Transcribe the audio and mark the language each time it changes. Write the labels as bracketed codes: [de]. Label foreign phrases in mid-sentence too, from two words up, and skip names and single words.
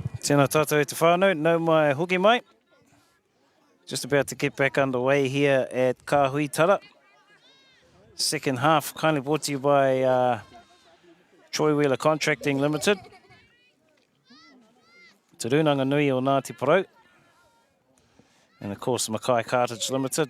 [mi] Tēnā tātou e te whānau, nau mai hoki mai. [en] Just about to get back underway here at Kahuitara. Second half, kindly brought to you by Troy Wheeler Contracting Limited. Te Runanga Nui o Ngāti Porou. And of course, Mackay Cartage Limited.